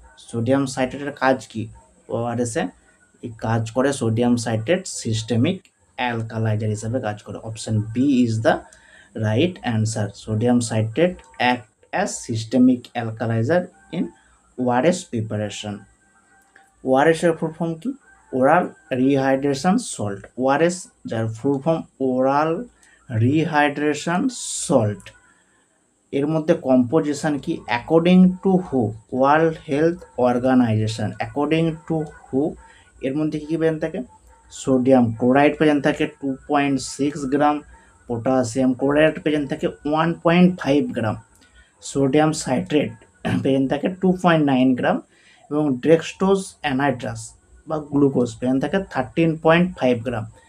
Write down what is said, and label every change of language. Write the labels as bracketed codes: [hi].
[bn] Sodium সাইট্রেটের কাজ কি? ORS এ কাজ করে সোডিয়াম সাইট্রেট সিস্টেমিক অ্যালকালাইজার হিসাবে কাজ করে। [en] Option B is the right answer. Sodium citrate act as systemic alkalizer in ORS preparation. [bn] ORS এর ফুল ফর্ম কি? Oral rehydration salt. ORS যার full form oral rehydration salt. এর মধ্যে কম্পোজিশন কি? [en] According to who, world health organisation. [bn] According to হু এর মধ্যে কী পেয়ে থাকে? সোডিয়াম ক্লোরাইড পেয়ে থাকে 2.6 গ্রাম, পটাশিয়াম ক্লোরাইড পেয়ে থাকে 1.5 গ্রাম, সোডিয়াম সাইট্রেট পেয়ে থাকে 2.9 গ্রাম, এবং ডেক্সট্রোজ অ্যানহাইড্রাস বা গ্লুকোজ পেয়ে থাকে 13.5 গ্রাম।